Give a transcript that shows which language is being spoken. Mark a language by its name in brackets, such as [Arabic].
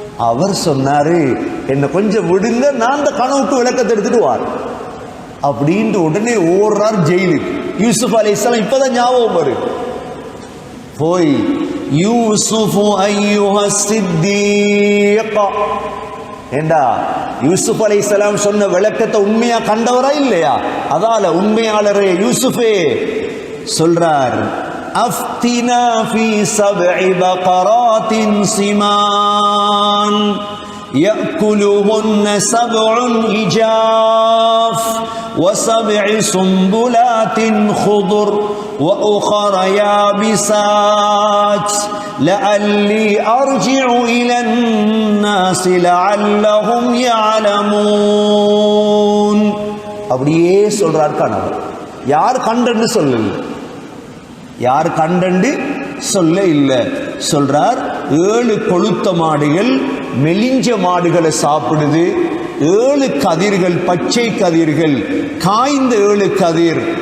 [Tamil] அவர் சொன்னாரு, என்ன கொஞ்சம் விடுங்க, நான் அந்த கனவுக்கு விளக்கத்தை எடுத்துட்டு வார் அப்படின்ட்டு உடனே ஓடுறார் ஜெயிலுக்கு. யூசுப் அலைஹிஸ்ஸலாம் இப்பதான் ஞாபகம் வரும். போய் யூசுஃபு அய்யுஹ சித்தீக், ஏண்டா யூசுப் அலைஹிஸ்ஸலாம் சொன்ன விளக்கத்தை உண்மையா கண்டவரா இல்லையா? அதால உண்மையாளரே யூசுஃபே சொல்றார், [Arabic] அஃப்தினா ஃபீ சப்இ பகராத்தின் சிமான் يأكلهن سبع إجاف وسبع سنبلات خضر وأخر يابسات لعلي أرجع إلى الناس لعلهم يعلمون. [Tamil] அப்படியே சொல்றார் கணவர். யார் கண்டன்னு சொல்லல, யார் கண்டண்டு சொல்ல இல்லை. சொல்றார், 7 கொழுத்த மாடுகள் மெலிஞ்ச மாடுகளை சாப்பிடுது, 7 கதிர்கள், பச்சை கதிர்கள், காய்ந்த 7 கதிர்.